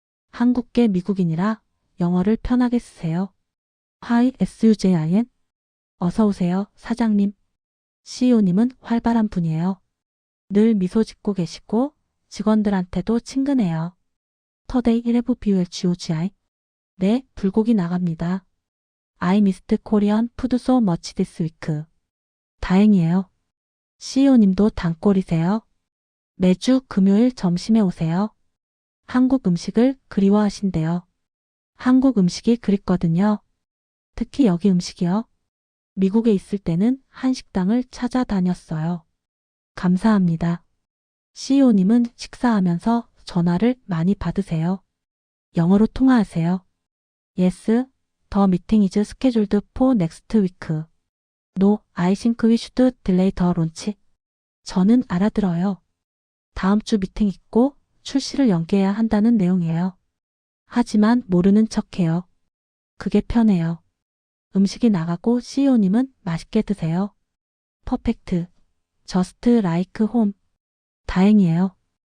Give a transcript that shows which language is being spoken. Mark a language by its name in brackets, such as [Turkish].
[Korean] 한국계 미국인이라 영어를 편하게 쓰세요. Hi SUJIN. 어서 오세요, 사장님. CEO님은 활발한 분이에요. 늘 미소 짓고 계시고 직원들한테도 친근해요. [English] 터데이 11BULGOGI. [Korean] 네, 불고기 나갑니다. [English] I missed Korean food so much this week. [Korean] 다행이에요. CEO님도 단골이세요. 매주 금요일 점심에 오세요. 한국 음식을 그리워하신대요. 한국 음식이 그립거든요. 특히 여기 음식이요. 미국에 있을 때는 한식당을 찾아다녔어요. 감사합니다. CEO님은 식사하면서 전화를 많이 받으세요. 영어로 통화하세요. [English] Yes, the meeting is scheduled for next week. No, I think we should delay the launch. [Korean] 저는 알아들어요. 다음 주 미팅 있고 출시를 연기해야 한다는 내용이에요. 하지만 모르는 척해요. 그게 편해요. 음식이 나가고 CEO님은 맛있게 드세요. 퍼펙트. [English] Just like home. [Korean] 다행이에요.